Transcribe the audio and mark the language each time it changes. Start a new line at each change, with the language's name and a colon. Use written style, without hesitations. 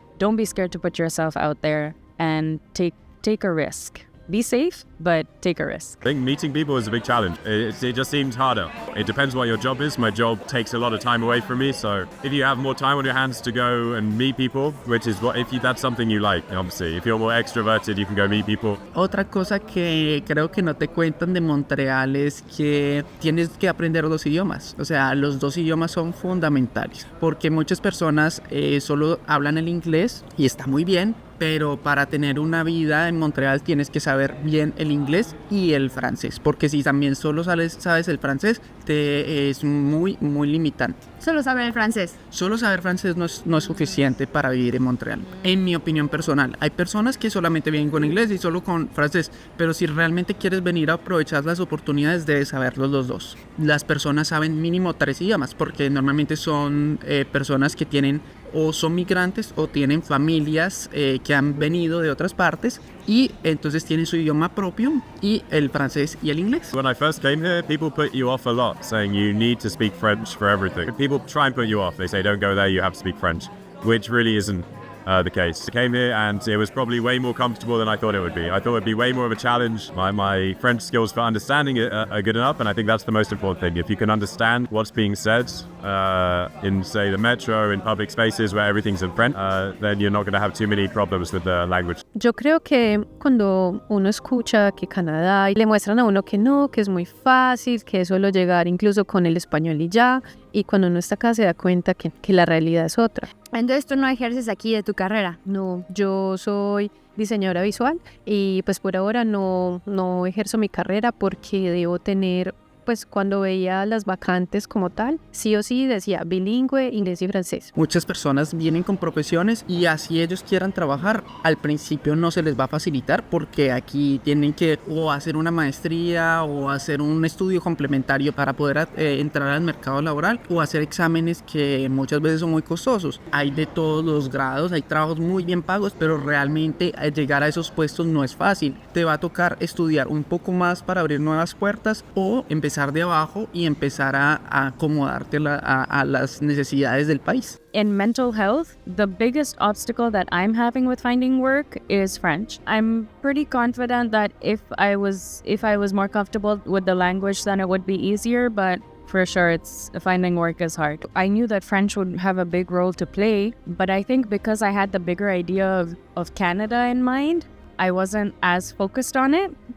English: Don't be scared to put yourself out there and take a risk. Be safe, but take a risk. I think meeting people is a big challenge. It just seems harder. It depends what your job is. My job takes a lot of time away from me, so if you have more time on your hands to go and meet people, which is that's something you like, obviously. If you're more extroverted, you can go meet people.
Spanish: Otra cosa que creo que no te cuentan de Montreal es que tienes que aprender los idiomas. O sea, los dos idiomas son fundamentales, porque muchas personas solo hablan el inglés y está muy bien, pero para tener una vida en Montreal tienes que saber bien el inglés y el francés, porque si también solo sabes el francés, es muy, muy limitante. Solo saber el francés. Solo saber francés no es suficiente para vivir en Montreal. En mi opinión personal, hay personas que solamente vienen con inglés y solo con francés, pero si realmente quieres venir a aprovechar las oportunidades, debes saberlos los dos. Las personas saben mínimo 3 idiomas, porque normalmente son personas que tienen o son migrantes o tienen familias que han venido de otras partes y entonces tienen su idioma propio y el francés y el inglés.
English: When I first came here, people put you off a lot, saying you need to speak French for everything. People try and put you off. They say don't go there, you have to speak French, which really isn't the case. I came here and it was probably way more comfortable than I thought it would be. I thought it would be way more of a challenge. My French skills for understanding it are good enough, and I think that's the most important thing. If you can understand what's being said in, say, the metro, in public spaces where everything's in French, then you're not going to have too many problems with the language.
Spanish: Yo creo que cuando uno escucha que Canadá y le muestran a uno que no, que es muy fácil, que es solo llegar incluso con el español y ya, y cuando uno está acá se da cuenta que la realidad es otra. Entonces tú no ejerces aquí de tu carrera. No, yo soy diseñadora visual y pues por ahora no ejerzo mi carrera porque debo tener, pues cuando veía las vacantes como tal, sí o sí decía bilingüe, inglés y francés. Muchas personas vienen con profesiones y así ellos quieran trabajar, al principio no se les va a facilitar porque aquí tienen que o hacer una maestría o hacer un estudio complementario para poder entrar al mercado laboral o hacer exámenes que muchas veces son muy costosos. Hay de todos los grados, hay trabajos muy bien pagos, pero realmente llegar a esos puestos no es fácil. Te va a tocar estudiar un poco más para abrir nuevas puertas o empezar de abajo y empezar a acomodarte a las necesidades del país.
English: In mental health, the biggest obstacle that I'm having with finding work is French. I'm pretty confident that if I was more comfortable with the language, then it would be easier, but for sure finding work is hard. I knew that French would have a big role to play, but I think because I had the bigger idea of Canada in mind, I wasn't as focused on it.